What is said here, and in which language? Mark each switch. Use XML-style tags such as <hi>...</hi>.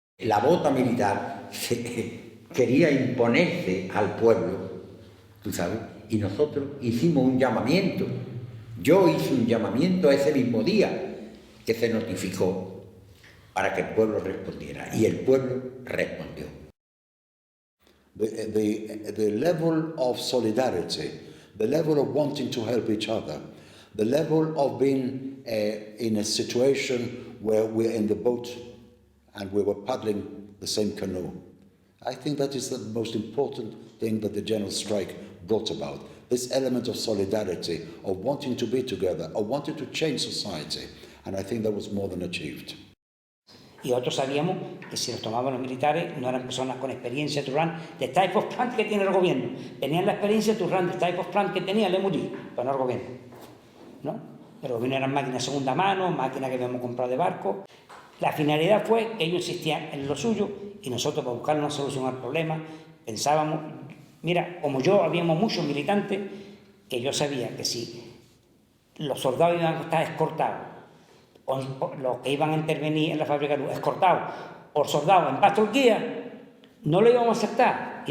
<es>La bota militar quería imponerse al pueblo, tú sabes, y nosotros hicimos un llamamiento. Yo hice un llamamiento ese mismo día que se notificó para que el pueblo respondiera, y el pueblo respondió.</es> <en>The level of solidarity, the level of wanting to help each other, the level of being in a situation where we're in the boat and we were paddling the same canoe. I think that is the most important thing that the general strike brought about. This element of solidarity, of wanting to be together, of wanting to change society. And I think that was more than achieved.</en> <es>Y otros sabíamos que si los tomaban los militares no eran personas con experiencia</es> <en>to run the type of plant</en> <es>que tiene el gobierno. Tenían la experiencia</es> <en>to run the type of plant</en> <es>que tenía el Lemuri, pero no el gobierno. ¿No? El gobierno eran máquinas de segunda mano, máquinas que habíamos comprado de barco. La finalidad fue que ellos insistían en lo suyo y nosotros, para buscar una solución al problema, pensábamos, mira, como yo, habíamos muchos militantes que yo sabía que si los soldados iban a estar escoltados, o los que iban a intervenir en la fábrica de luz, escoltados por soldados en Turquía, no lo íbamos a aceptar.</es>